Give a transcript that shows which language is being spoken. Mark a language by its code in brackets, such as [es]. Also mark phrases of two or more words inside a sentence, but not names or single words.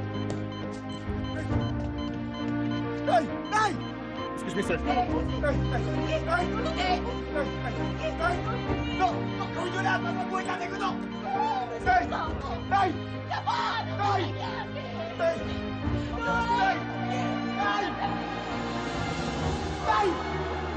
[tl] Tay! Tay! [en] Excuse me, sir. [tl] Tay! Tay! Tay! Tay! Tay! Dok! Dok! Gawin nyo lahat para mabuhay tatay ko, Dok! Tay! Tay! Tay! Tay! Tay! Tay! Tay!